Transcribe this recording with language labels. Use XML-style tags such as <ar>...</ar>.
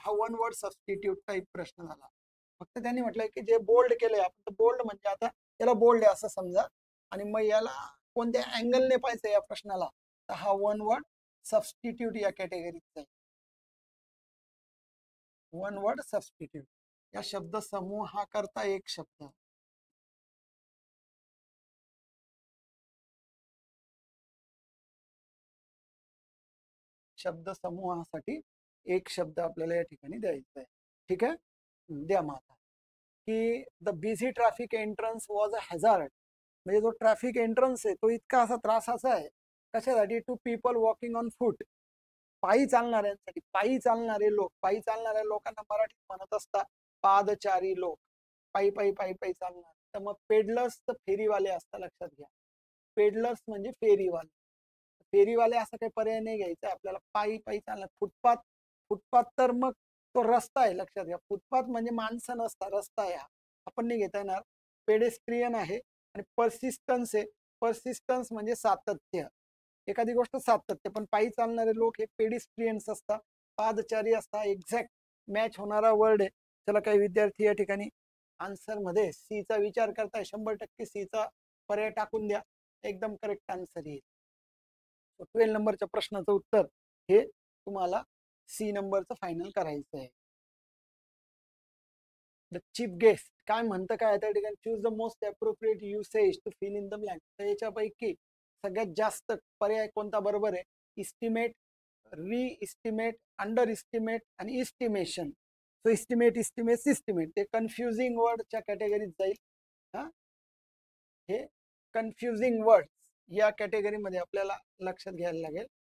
<mr>हा one word substitute type प्रश्न झाला. फक्त त्यांनी म्हटलंय की जे बोल्ड केलंय आपण, बोल्ड म्हणजे आता याला बोल्ड आहे असं समजा, आणि मग याला कोणत्या अँगलने पाहिजे या प्रश्नाला, तर हा वन वर्ड सबस्टिट्यूट या कॅटेगरीचा आहे. One word substitute. या शब्द समूहाकरता एक शब्द. शब्द समूहासाठी एक शब्द आपल्याला या ठिकाणी द्यायचा आहे. ठीक आहे, द्या माझा.</mr> <en>की the busy traffic entrance was a hazard.</en> <mr>म्हणजे जो ट्रॅफिक एंट्रन्स आहे तो इतका असा त्रासाचा आहे. कशासाठी?</mr> <en>to people walking on foot,</en> <mr>पायी चालणाऱ्यांसाठी. पायी चालणारे लोक, पायी चालणाऱ्या लोकांना मराठीत म्हणत असतात पादचारी लोक. पायी पायी पायी पायी चालणार. तर मग पेडलर्स तर फेरीवाले असतात, लक्षात घ्या. पेडलर्स म्हणजे फेरीवाले. फेरीवाले असा काही पर्याय नाही घ्यायचा आपल्याला. पायी पायी चालणार. फुटपाथ, फुटपाथ तर मग तो रस्ता आहे, लक्षात घ्या. फुटपाथ म्हणजे माणसं नसतात, रस्ता आहे हा, आपण नाही घेता येणार. पेडेस्ट्रियन आहे. आणि पर्सिस्टन्स आहे. पर्सिस्टन्स म्हणजे सातत्य. एखादी गोष्ट सातत्य, पण पायी चालणारे लोक हे पेडिस्ट्रियन्स असतात, पादचारी असतात. एक्झॅक्ट मॅच होणारा वर्ड आहे. चला, काही विद्यार्थी या ठिकाणी आन्सर मध्ये सी चा विचार करताय. 100% सी चा पर्याय टाकून द्या, एकदम करेक्ट आन्सर येईल. 12 नंबरच्या प्रश्नाचं उत्तर हे तुम्हाला सी नंबरचं फायनल करायचं आहे. द चीफ गेस्ट काय म्हणतं, काय त्या ठिकाणी?</mr> <en>Choose the most appropriate usage to fill in the blank.</en> <mr>तर याच्यापैकी सगळ्यात जास्त पर्याय कोणता बरोबर आहे?</mr> <en>Estimate, reestimate, underestimate आणि estimation.</en> <mr>So estimate, estimate, estimate ते कन्फ्युजिंग वर्डच्या कॅटेगरीत जाईल. हा, हे कन्फ्युजिंग वर्ड या कॅटेगरीमध्ये आपल्याला लक्षात घ्यायला लागेल.</mr>